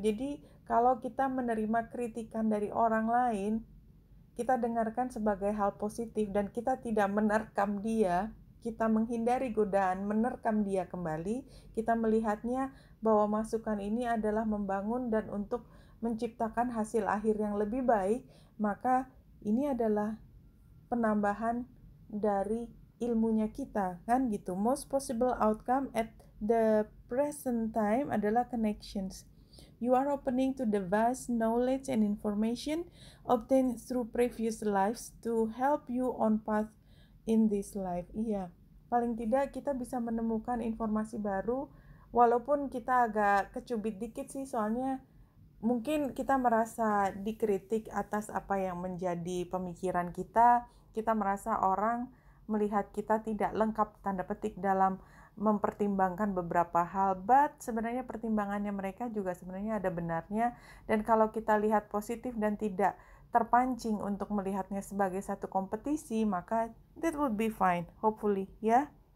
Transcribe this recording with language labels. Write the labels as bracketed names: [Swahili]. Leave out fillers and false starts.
[Indonesian] Jadi kalau kita menerima kritikan dari orang lain, kita dengarkan sebagai hal positif dan kita tidak menerkam dia, kita menghindari godaan menerkam dia kembali, kita melihatnya bahwa masukan ini adalah membangun dan untuk menciptakan hasil akhir yang lebih baik, maka ini adalah penambahan dari ilmunya kita, kan gitu. [English] Most possible outcome at the present time adalah connections. You are opening to the vast knowledge and information obtained through previous lives to help you on path in this life. [Indonesian] Iya, paling tidak kita bisa menemukan informasi baru, walaupun kita agak kecubit dikit sih, soalnya mungkin kita merasa dikritik atas apa yang menjadi pemikiran kita merasa orang melihat kita tidak lengkap tanda petik dalam mempertimbangkan beberapa hal, but sebenarnya pertimbangannya mereka juga sebenarnya ada benarnya, dan kalau kita lihat positif dan tidak terpancing untuk melihatnya sebagai satu kompetisi, maka [English] that would be fine, hopefully [Indonesian] ya.